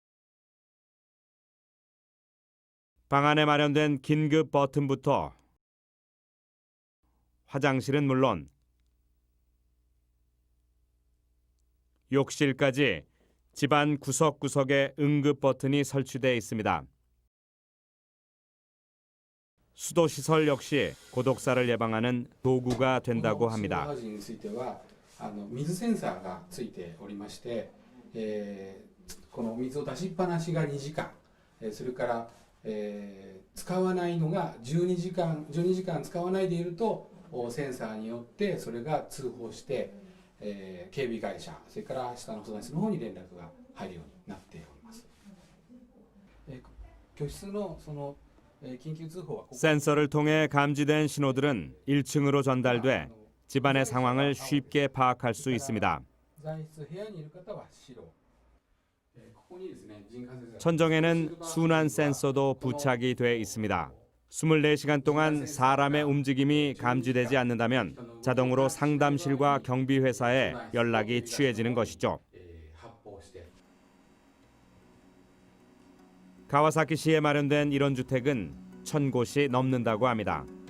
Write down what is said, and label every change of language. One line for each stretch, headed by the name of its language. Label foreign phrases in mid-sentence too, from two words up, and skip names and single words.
Korean: 방 안에 마련된 긴급 버튼부터 화장실은 물론 욕실까지 집안 구석구석에 응급 버튼이 설치되어 있습니다. 수도시설 역시 고독사를 예방하는 도구가 된다고 합니다.
Japanese: 水センサーがついておりまして、この水を出しっぱなしが2時間、それから、使わないのが12時間使わないでいるとセンサーによってそれが通報して、警備会社それから下の相談室の方に連絡が入るようになっております。居室のその緊急通報はここ
Korean: 센서를 통해 감지된 신호들은 1층으로 전달돼 집안의 상황을 쉽게 파악할 수 있습니다.
Japanese: 在室部屋にいる方は白、ここにですね人感センサー
Korean: 천정에는 순환 센서도 부착이 돼 있습니다. 24시간 동안 사람의 움직임이 감지되지 않는다면 자동으로 상담실과 경비회사에 연락이 취해지는 것이죠. 가와사키시에 마련된 이런 주택은 1000곳이 넘는다고 합니다.